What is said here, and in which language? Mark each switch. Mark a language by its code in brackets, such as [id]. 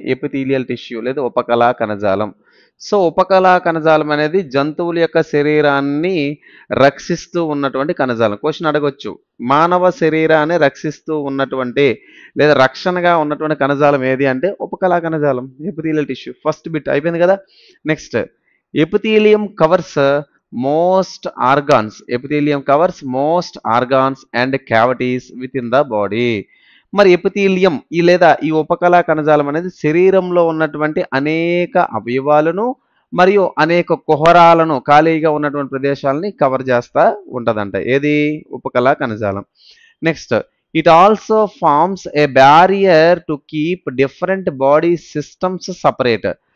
[te] Epithelial tissue లేదా ఉపకళా కణజాలం. సో ఉపకళా కణజాలం అనేది జంతువుల యొక్క శరీరాన్ని రక్షిస్తూ ఉన్నటువంటి కణజాలం. క్వశ్చన్ అడగొచ్చు, మానవ శరీరాన్ని రక్షిస్తూ ఉన్నటువంటి లేదా రక్షణగా ఉన్నటువంటి కణజాలం ఏది అంటే ఉపకళా కణజాలం, ఎపిథీలియల్ టిష్యూ. ఫస్ట్ బిట్ అయిపోయింది కదా. [en] Next, epithelium covers most organs. Epithelium covers most organs and cavities within the body. [te] మరి ఎపిథీలియం ఈ లేదా ఈ ఉపకళా కణజాలం అనేది శరీరంలో ఉన్నటువంటి అనేక అవయవాలను మరియు అనేక కుహరాలను, ఖాళీగా ఉన్నటువంటి ప్రదేశాలని కవర్ చేస్తూ ఉంటుందంట. ఏది? ఉపకళా కణజాలం. [en] Next, it also forms a barrier to keep different body systems separate.